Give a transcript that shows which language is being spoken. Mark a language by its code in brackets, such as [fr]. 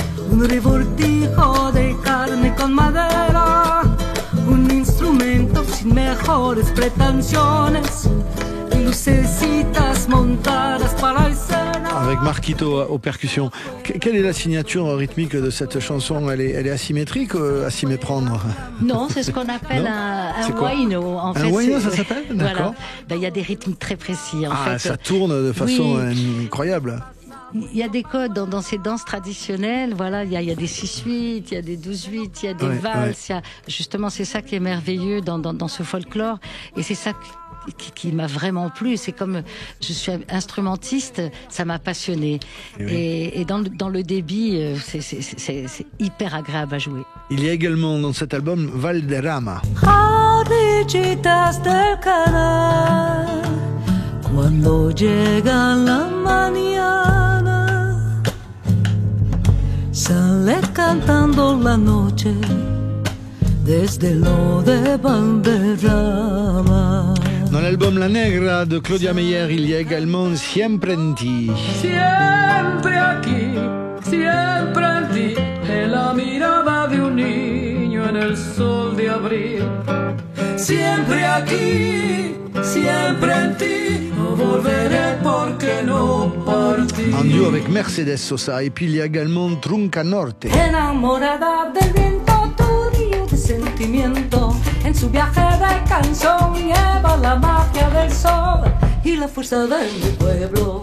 [es] Un revoltijo de carne con madera, un instrumento sin mejores pretensiones, y lucecitas montadas para el escena. [fr] Avec Marquito aux percussions. Quelle est la signature rythmique de cette chanson? Elle est asymétrique, à s'y méprendre? Non, c'est ce qu'on appelle un huayno. En fait, un huayno, ça s'appelle? D'accord. Voilà. Il y a des rythmes très précis. En fait. Ça tourne de façon incroyable. Il y a des codes dans ces danses traditionnelles, voilà, il y a des 6-8, il y a des 12-8, il y a des valses, justement c'est ça qui est merveilleux dans ce folklore, et c'est ça qui m'a vraiment plu. C'est comme je suis instrumentiste, ça m'a passionné, et dans le débit, c'est hyper agréable à jouer. Il y a également dans cet album Valderrama. [es] Del canal, cuando llega la mañana, sale cantando la noche desde lo de Valderrama. [fr] Dans l'album La Negra de Claudia Meyer, il y a également Siempre en ti. [es] Siempre aquí, siempre en ti, en la mirada de un niño en el sol de abril. Siempre aquí, siempre en ti, no volveré porque no partí. [fr] En duo avec Mercedes Sosa. Et puis il y a également Trunca Norte. [es] Enamorada del viento, turbio de sentimiento, en su viaje de canción lleva la magia del sol y la fuerza de mi pueblo.